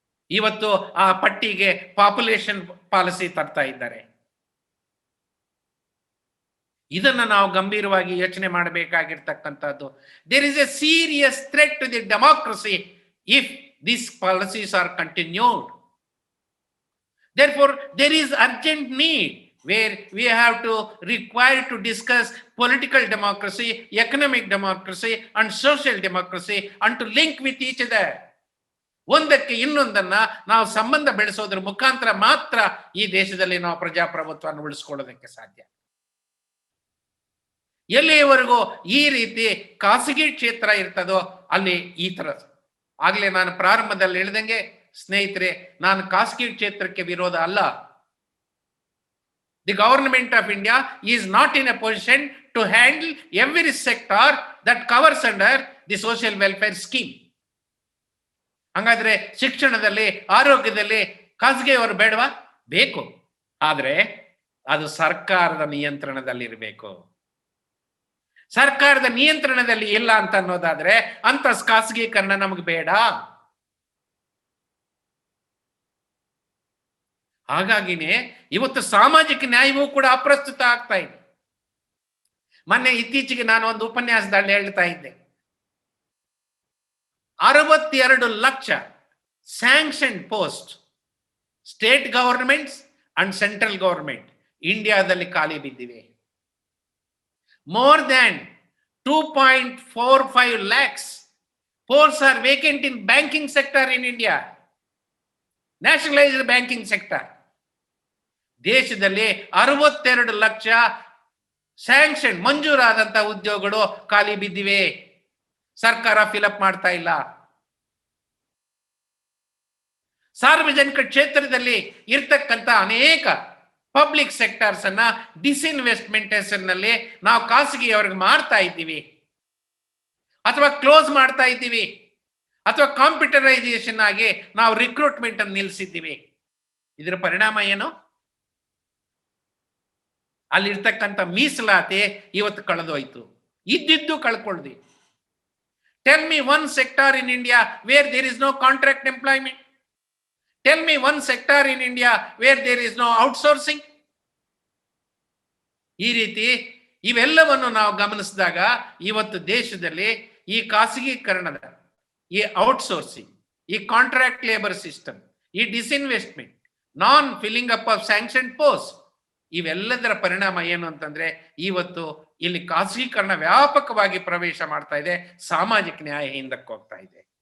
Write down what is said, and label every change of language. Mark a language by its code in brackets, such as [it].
[kn] ಇವತ್ತು ಆ ಪಟ್ಟಿಗೆ ಪಾಪ್ಯುಲೇಷನ್ ಪಾಲಿಸಿ ತರ್ತಾ ಇದ್ದಾರೆ. ಇದನ್ನ ನಾವು ಗಂಭೀರವಾಗಿ ಯೋಚನೆ ಮಾಡಬೇಕಾಗಿರ್ತಕ್ಕಂಥದ್ದು. [en] There is a serious threat to the democracy if these policies are continued. Therefore, there is urgent need where we have to require to discuss political democracy, economic democracy and social democracy and to link with each other. [kn] ಒಂದಕ್ಕೆ ಇನ್ನೊಂದನ್ನ ನಾವು ಸಂಬಂಧ ಬೆಳೆಸೋದ್ರ ಮುಖಾಂತರ ಮಾತ್ರ ಈ ದೇಶದಲ್ಲಿ ನಾವು ಪ್ರಜಾಪ್ರಭುತ್ವವನ್ನು ಉಳಿಸ್ಕೊಳ್ಳೋದಕ್ಕೆ ಸಾಧ್ಯ. ಎಲ್ಲಿಯವರೆಗೂ ಈ ರೀತಿ ಖಾಸಗಿ ಕ್ಷೇತ್ರ ಇರ್ತದೋ ಅಲ್ಲಿ ಈ ತರ, ಆಗ್ಲೇ ನಾನು ಪ್ರಾರಂಭದಲ್ಲಿ ಹೇಳಿದಂಗೆ ಸ್ನೇಹಿತರೆ, ನಾನು ಖಾಸಗಿ ಕ್ಷೇತ್ರಕ್ಕೆ ವಿರೋಧ ಅಲ್ಲ. [en] The government of India is not in a position to handle every sector that covers under the social welfare scheme. [kn] ಹಂಗಾದ್ರೆ ಶಿಕ್ಷಣದಲ್ಲಿ, ಆರೋಗ್ಯದಲ್ಲಿ ಖಾಸಗಿಯವರು ಬೇಡವಾ? ಬೇಕು. ಆದ್ರೆ ಅದು ಸರ್ಕಾರದ ನಿಯಂತ್ರಣದಲ್ಲಿರಬೇಕು. ಸರ್ಕಾರದ ನಿಯಂತ್ರಣದಲ್ಲಿ ಇಲ್ಲ ಅಂತ ಅನ್ನೋದಾದ್ರೆ ಅಂತ ಖಾಸಗೀಕರಣ ನಮಗೆ ಬೇಡ. ಹಾಗಾಗಿನೇ ಇವತ್ತು ಸಾಮಾಜಿಕ ನ್ಯಾಯವೂ ಕೂಡ ಅಪ್ರಸ್ತುತ ಆಗ್ತಾ ಇದೆ. ಮೊನ್ನೆ ಇತ್ತೀಚೆಗೆ ನಾನು ಒಂದು ಉಪನ್ಯಾಸದಲ್ಲಿ ಹೇಳ್ತಾ ಇದ್ದೆ, 62 lakh [en] sanction post state governments and central government [kn] ಇಂಡಿಯಾದಲ್ಲಿ ಖಾಲಿ ಬಿದ್ದಿವೆ. [en] More than 2.45 lakhs posts are vacant in banking sector in India. Nationalized banking sector. [kn] ದೇಶದಲ್ಲಿ 62 ಲಕ್ಷ ಸ್ಯಾಂಕ್ಷನ್ ಮಂಜೂರಾದಂತ ಉದ್ಯೋಗಗಳು ಖಾಲಿ ಬಿದ್ದಿವೆ. ಸರ್ಕಾರ ಫಿಲಪ್ ಮಾಡ್ತಾ ಇಲ್ಲ. ಸಾರ್ವಜನಿಕ ಕ್ಷೇತ್ರದಲ್ಲಿ ಇರ್ತಕ್ಕಂಥ ಅನೇಕ ಪಬ್ಲಿಕ್ ಸೆಕ್ಟರ್ಸ್ ಅನ್ನ ಡಿಸ್ಇನ್ವೆಸ್ಟ್ಮೆಂಟ್ ಹೆಸರಿನಲ್ಲಿ ನಾವು ಖಾಸಗಿಯವರಿಗೆ ಮಾಡ್ತಾ ಇದ್ದೀವಿ, ಅಥವಾ ಕ್ಲೋಸ್ ಮಾಡ್ತಾ ಇದ್ದೀವಿ, ಅಥವಾ ಕಾಂಪ್ಯೂಟರೈಸೇಷನ್ ಆಗಿ ನಾವು ರಿಕ್ರೂಟ್ಮೆಂಟ್ ಅನ್ನು ನಿಲ್ಲಿಸಿದ್ದೀವಿ. ಇದರ ಪರಿಣಾಮ ಏನು? ಅಲ್ಲಿರ್ತಕ್ಕಂಥ ಮೀಸಲಾತಿ ಇವತ್ತು ಕಳೆದೋಯ್ತು, ಇದ್ದಿದ್ದು ಕಳ್ಕೊಳ್ದಿ. [en] Tell me one sector in India where there is no contract employment. Tell me one sector in India where there is no outsourcing. [kn] ಈ ರೀತಿ ಇವೆಲ್ಲವನ್ನು ನಾವು ಗಮನಿಸಿದಾಗ ಇವತ್ತು ದೇಶದಲ್ಲಿ ಈ ಖಾಸಗೀಕರಣದ, ಈ ಔಟ್ಸೋರ್ಸಿಂಗ್, ಈ ಕಾಂಟ್ರಾಕ್ಟ್ ಲೇಬರ್ ಸಿಸ್ಟಮ್, ಈ disinvestment, [en] non filling up of sanction post, [kn] ಇವೆಲ್ಲದರ ಪರಿಣಾಮ ಏನು ಅಂತಂದ್ರೆ ಇವತ್ತು ಇಲ್ಲಿ ಖಾಸಗೀಕರಣ ವ್ಯಾಪಕವಾಗಿ ಪ್ರವೇಶ ಮಾಡ್ತಾ ಇದೆ, ಸಾಮಾಜಿಕ ನ್ಯಾಯ ಹಿಂದಕ್ಕೆ ಹೋಗ್ತಾ ಇದೆ.